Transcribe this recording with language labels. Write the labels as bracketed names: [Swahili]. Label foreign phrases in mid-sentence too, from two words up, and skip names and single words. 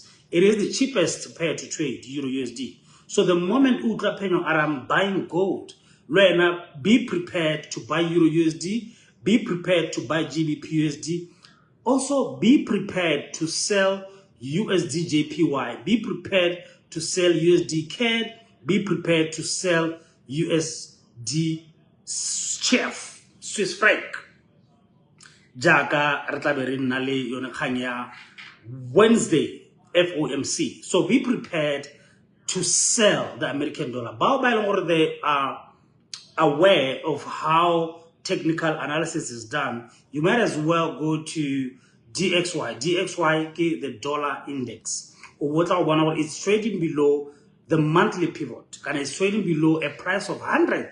[English] It is the cheapest pair to trade, Euro USD. So the moment I'm buying gold, be prepared to buy Euro USD Be prepared to buy GBP USD. Also, be prepared to sell USD JPY. Be prepared to sell USD CAD. Be prepared to sell USD CHF, Swiss franc. [Tswana] Jaka retlabe nna le yone kgang ya Wednesday, FOMC. [English] So be prepared to sell the American dollar. [Tswana] Bao ba e leng gore [English] they are aware of how technical analysis is done, you might as well go to DXY. DXY is the dollar index. It's trading below the monthly pivot, and it's trading below a price of 100.